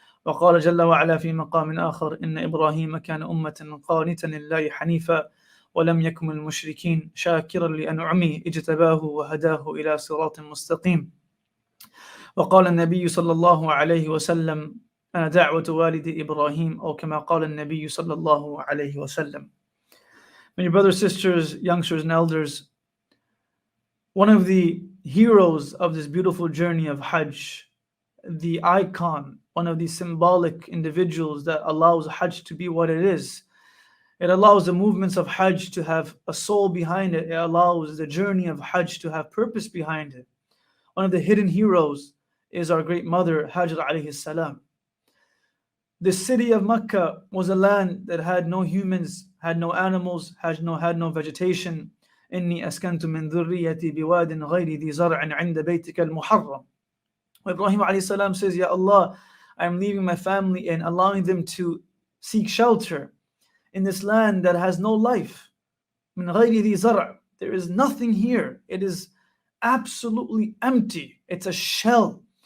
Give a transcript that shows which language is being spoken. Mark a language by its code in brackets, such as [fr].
[ar] وقال جل وعلا في مقام آخر إن إبراهيم كان أمة قانتا لله حنيفا ولم يكن من المشركين شاكرا لأنعمه اجتباه وهداه إلى صراط مستقيم. وقال النبي صلى الله عليه وسلم أنا دعوة والد إبراهيم أو كما قال النبي صلى الله عليه وسلم. [en] Many brothers, sisters, youngsters and elders, one of the heroes of this beautiful journey of Hajj, the icon, one of the symbolic individuals that allows Hajj to be what it is. It allows the movements of Hajj to have a soul behind it. It allows the journey of Hajj to have purpose behind it. One of the hidden heroes is our great mother, Hajar alayhi salam. The city of Mecca was a land that had no humans, had no animals, had no vegetation. [ar] إني أسكنت من ذريتي بواد غير ذي زرع عند بيتك المحرم. [en] Ibrahim alayhi salam says, Ya Allah, I'm leaving my family and allowing them to seek shelter in this land that has no life. [ar] Min ghayri dhi zar'. [en] There is nothing here. It is absolutely empty. It's a shell.